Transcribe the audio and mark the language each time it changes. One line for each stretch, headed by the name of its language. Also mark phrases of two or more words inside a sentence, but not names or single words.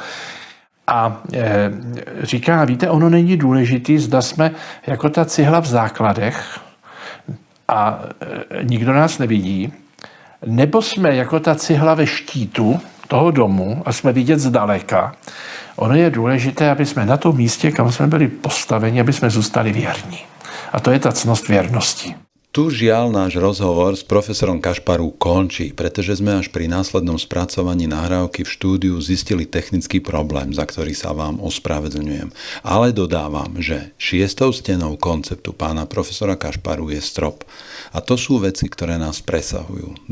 Czech: A říká, víte, ono není důležitý, zda jsme jako ta cihla v základech a nikdo nás nevidí, nebo jsme jako ta cihla ve štítu, toho domu a jsme vidět zdaleka, ono je důležité, aby jsme na tom místě, kam jsme byli postaveni, aby jsme zůstali věrní. A to je ta ctnost věrnosti.
Slovak: Tu žiaľ náš rozhovor s profesorom Kašparu končí, pretože sme až pri následnom spracovaní nahrávky v štúdiu zistili technický problém, za ktorý sa vám ospravedlňujem. Ale dodávam, že 6. stenou konceptu pána profesora Kašparu je strop. A to sú veci, ktoré nás presahujú.